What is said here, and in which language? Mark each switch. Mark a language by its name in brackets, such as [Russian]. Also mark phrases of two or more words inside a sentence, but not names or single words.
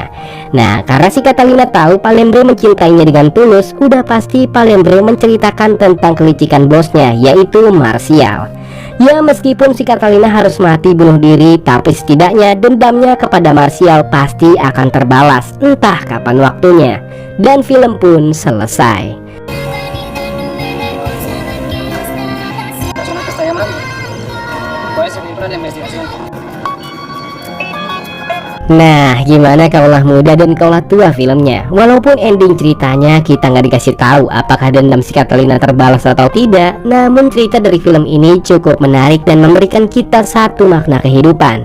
[Indonesian] Nah, karena si Catalina tahu Palembre mencintainya dengan tulus, udah pasti Palembre menceritakan tentang kelicikan bosnya, yaitu Martial. Ya, meskipun si Catalina harus mati bunuh diri, tapi setidaknya dendamnya kepada Martial pasti akan terbalas entah kapan waktunya. Dan film pun selesai. [Spanish] Persona que está llamando. Puede servir para la investigación. [Indonesian] Nah, gimana kaulah muda dan kaulah tua filmnya? Walaupun ending ceritanya kita nggak dikasih tahu apakah dendam si Catalina terbalas atau tidak, namun cerita dari film ini cukup menarik dan memberikan kita satu makna kehidupan.